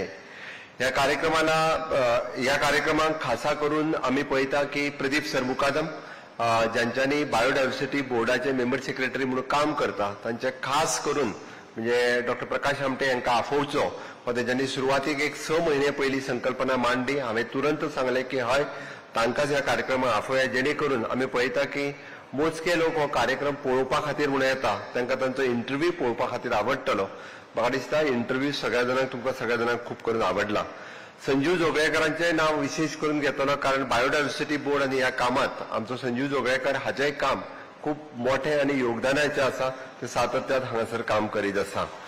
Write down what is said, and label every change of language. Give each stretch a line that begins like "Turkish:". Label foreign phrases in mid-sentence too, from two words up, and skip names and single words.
Konkani: या कार्यक्रमात खासा करून आम्ही पळयता की प्रदीप सरमुकादम ज्यांच्यानी बायोडायव्हर्सिटी बोर्डाचे
English: member secretary
Konkani: म्हणून काम करता, त्यांचे खास करून म्हणजे डॉक्टर प्रकाश आमटे यांना आफोवचो व त्यांनी सुरुवातीक एक 6 महिने पहिली संकल्पना मांडली। हांवें तुरंत सांगले की हय तांकांच ह्या कार्यक्रमाक आफोवया, जेणे करून आम्ही पळयता की मोजके लोक हो कार्यक्रम पळोवपा खातीर म्हणून येता, तांकां तांचो इंटरव्यू पळोवपा खातीर आवडटलो। म्हाका दिसता इंटरव्यू सगळ्या जाणांक तुमकां सगळ्या जाणांक खूप करून आवडला। संजीव जोगळेकरांचें नाव विशेष करून घेतलो, कारण बायोडायव्हर्सिटी बोर्ड आणि ह्या कामात आमचो संजीव जोगळेकर हाचेंय काम खूप मोठे आणि योगदानाचे आसा, ते सातत्यात हांगासर काम करीत आसा।